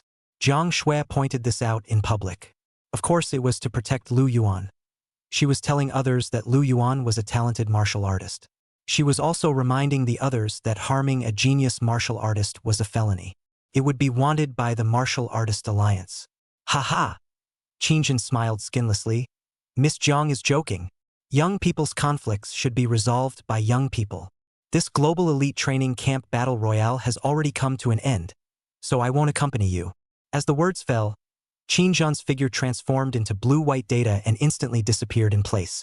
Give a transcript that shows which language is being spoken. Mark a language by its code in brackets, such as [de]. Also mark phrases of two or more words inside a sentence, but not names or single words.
[en] Jiang Shui pointed this out in public. Of course it was to protect Lu Yuan. She was telling others that Lu Yuan was a talented martial artist. She was also reminding the others that harming a genius martial artist was a felony. It would be wanted by the Martial Artist Alliance. Ha ha! Qingjin smiled skinlessly. Miss Jiang is joking. Young people's conflicts should be resolved by young people. This global elite training camp battle royale has already come to an end, so I won't accompany you. As the words fell, Qingjin's figure transformed into blue-white data and instantly disappeared in place.